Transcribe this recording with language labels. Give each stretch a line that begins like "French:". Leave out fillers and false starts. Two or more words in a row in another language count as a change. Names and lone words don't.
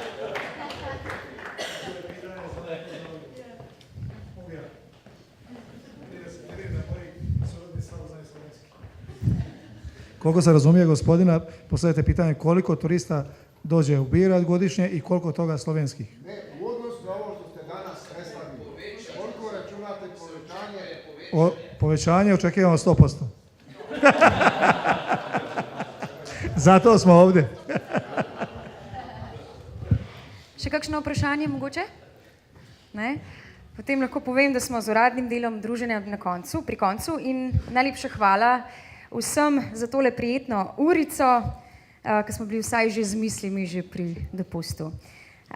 Croatian: Koliko se razumije gospodina, postavite pitanje koliko turista dođe u Biograd godišnje i koliko toga slovenskih? Ne, u odnosu na ovo što ste danas predstavili, koliko računate povećanje? Povećanje očekivamo 100%. Zato smo ovdje.
Slovenian: Še kakšno vprašanje mogoče? Ne? Potem lahko povem, da smo z uradnim delom druženja pri koncu in najlepša hvala vsem za tole prijetno urico, ki smo bili vsaj že z mislimi že pri dopustu.